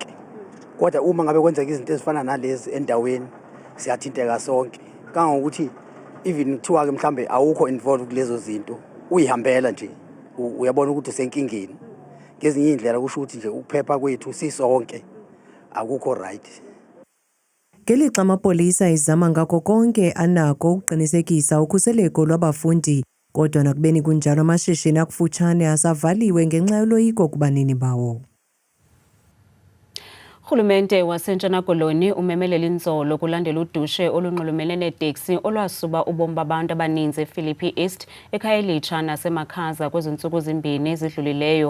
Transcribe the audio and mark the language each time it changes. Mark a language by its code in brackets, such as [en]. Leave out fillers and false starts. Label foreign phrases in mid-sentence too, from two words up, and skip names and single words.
[zu] Kodwa uma ngabe kwenzeka izinto ezifana nalezi endaweni siyathinteka sonke. Kangokuthi even kuthiwa ke mhlambe awukho involved kulezo zinto, uyihambela nje uyabona ukuthi usenkingeni. Ngezinye indlela kusho ukuthi nje ukuphepha kwethu sisonke akukho right. [xh] Ngelixa amapolisa izama ngakho konke anako ukuqinisekisa ukhuseleko lwabafundi, kodwa nakubeni kunjalo amashishini akufutshane asavaliwe ngenxa yoloyiko kubanini bawo. Urhulumente waseNtshona Koloni umemelela inzolo kulandela udushe olunxulumene neeteksi olwasuba ubomi babantu abaninzi ePhilippi East, eKhayelitsha naseMakhaza kwezintsuku ezimbini ezidlulileyo.